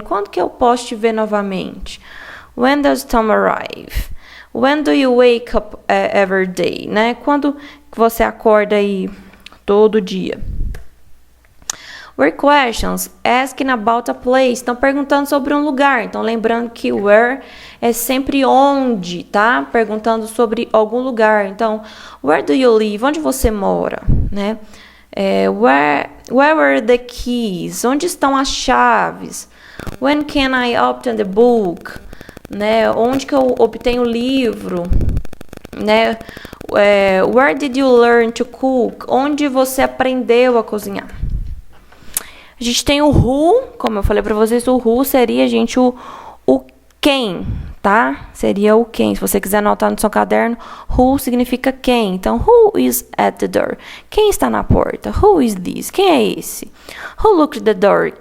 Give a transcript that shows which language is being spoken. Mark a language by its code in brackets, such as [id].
[pt] Quando que eu posso te ver novamente? [en] When does Tom arrive? When do you wake up every day? Né? [pt] Quando você acorda aí todo dia? [en] Where questions, asking about a place. [pt] Estão perguntando sobre um lugar. Então, lembrando que where é sempre onde, tá? Perguntando sobre algum lugar. Então, [en] where do you live? [pt] Onde você mora, né? [en] Where were the keys? [pt] Onde estão as chaves? [en] When can I obtain the book? Né? [pt] Onde que eu obtenho o livro? Né? [en] Where did you learn to cook? [pt] Onde você aprendeu a cozinhar? A gente tem o who, como eu falei para vocês, o who seria, gente, o quem, tá? Seria o quem. Se você quiser anotar no seu caderno, who significa quem. [en] Então, who is at the door? [pt] Quem está na porta? [en] Who is this? [pt] Quem é esse? [en] Who locked the door?